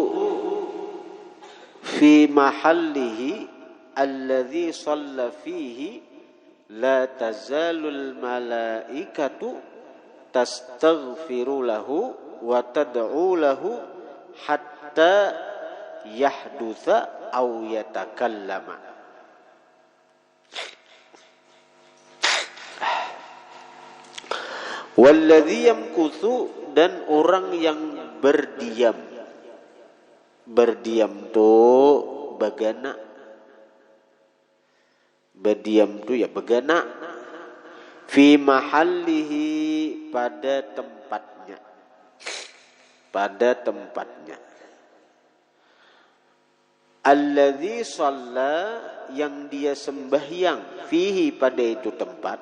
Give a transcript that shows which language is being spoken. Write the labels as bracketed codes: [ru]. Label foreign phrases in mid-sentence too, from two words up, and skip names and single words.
[ar] في محله الذي صلى فيه لا تزال الملائكة تستغفر له وتدعو له حتى يحدث أو يتكلم. والذي يمكث [id] dan orang yang berdiam [bjn] tuh bagana berdiam tuh ya bagana [ar] في محله [id] pada tempatnya [ar] الذي صلى [id] yang dia sembahyang fihi pada itu tempat.